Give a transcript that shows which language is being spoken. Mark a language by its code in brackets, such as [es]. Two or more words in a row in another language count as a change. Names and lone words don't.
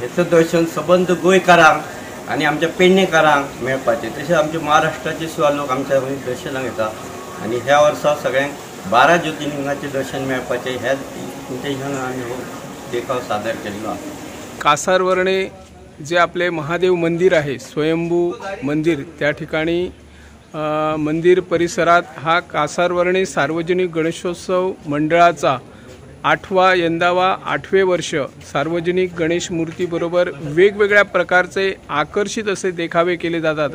[kok] हेचं दर्शन सबंद गोंयकारांक आनी आमच्या पेडणेकारांक मेळपाचें, तशें आमच्या महाराष्ट्राचे सुद्दां लोक आमच्या दर्शनाक येतात। आनी ह्या वर्सा सगळ्यांक 12 ज्योतिर्लिंगाचें दर्शन मेळपाचें ह्या इंटेन्शनान आमी हो देखाव सादर केल्लो आहा। [mr] कासारवर्णे जे आपले महादेव मंदिर आहे, स्वयंभू मंदिर, त्या ठिकाणी मंदिर परिसरात हा कासारवर्णे सार्वजनिक गणेशोत्सव मंडळाचा 8वें वर्ष सार्वजनिक गणेश मूर्तीबरोबर वेगवेगळ्या प्रकारचे आकर्षित असे देखावे केले जातात।